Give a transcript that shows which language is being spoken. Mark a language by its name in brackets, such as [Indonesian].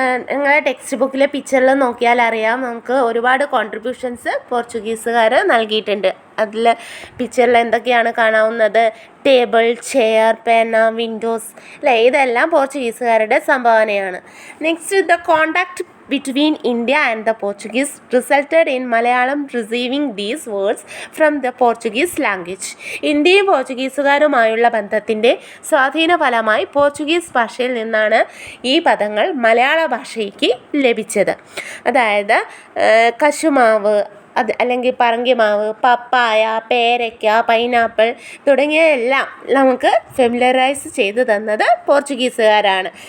[Malayalam] നിങ്ങളുടെ ടെക്സ്റ്റ് ബുക്കിലെ പിക്ചറിൽ നോക്കിയാൽ അറിയാം, നമുക്ക് ഒരുപാട് കോൺട്രിബ്യൂഷൻസ് പോർച്ചുഗീസുകാർ നൽകിയിട്ടുണ്ട്. അതിൽ പിക്ചറിൽ എന്തൊക്കെയാണ് കാണാവുന്നത്? ടേബിൾ, ചെയർ, പേന, വിൻഡോസ് അല്ലേ, ഇതെല്ലാം പോർച്ചുഗീസുകാരുടെ സംഭാവനയാണ്. [English] Next, the contact between India and the Portuguese resulted in Malayalam receiving these words from the Portuguese language. [Malayalam] ഇന്ത്യയും പോർച്ചുഗീസുകാരുമായുള്ള ബന്ധത്തിൻ്റെ സ്വാധീന ഫലമായി പോർച്ചുഗീസ് ഭാഷയിൽ നിന്നാണ് ഈ പദങ്ങൾ മലയാള ഭാഷയ്ക്ക് ലഭിച്ചത്. അതായത് കശുമാവ്, അല്ലെങ്കിൽ പറങ്കിമാവ്, പപ്പായ, പേരയ്ക്ക, പൈനാപ്പിൾ തുടങ്ങിയവയെല്ലാം നമുക്ക് ഫെമിലറൈസ് ചെയ്ത് തന്നത് പോർച്ചുഗീസുകാരാണ്.